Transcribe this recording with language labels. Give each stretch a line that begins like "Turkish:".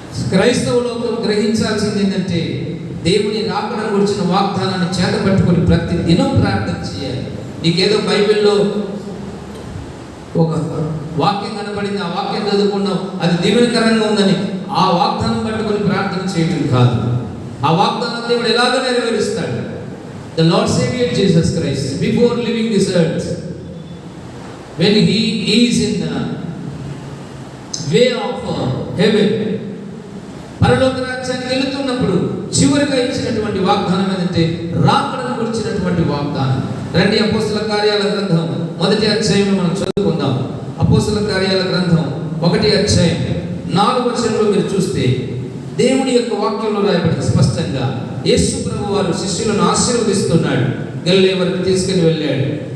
Telugu: క్రైస్తవ లోకం గ్రహించాల్సింది ఏంటంటే దేవుని రాకడకు కూర్చిన వాగ్దానాన్ని చేతపట్టుకొని ప్రతి దినం ప్రార్థన చేయాలి. నీకేదో బైబిల్లో ఒక వాక్యం కనబడింది, ఆ వాక్యం చదువుకున్నావు, అది దీవెనకరంగా ఉందని ఆ వాగ్దానం పట్టుకొని ప్రార్థన చేయటం కాదు. ఆ వాగ్దానం దేవుడు ఎలాగ నెరవేరుస్తాడు?
English: The Lord Savior Jesus Christ, before leaving this earth, when he is in the way of heaven,
Telugu: పరలోక రాజ్యానికి వెళుతున్నప్పుడు చివరిగా ఇచ్చినటువంటి వాగ్దానం ఏంటంటే రాకడను గురించినటువంటి వాగ్దానం. రండి అపోస్తల కార్యాల గ్రంథం 1వ అధ్యాయం మనం చదువుకుందాం. అపోస్తల కార్యాల గ్రంథం 1వ అధ్యాయం 4వ వచనంలో మీరు చూస్తే దేవుని యొక్క వాక్యంలో రాయబడింది స్పష్టంగా. యేసు ప్రభు వారు శిష్యులను ఆశీర్వదిస్తున్నాడు. గలిలయ వరకు తీసుకుని వెళ్ళాడు.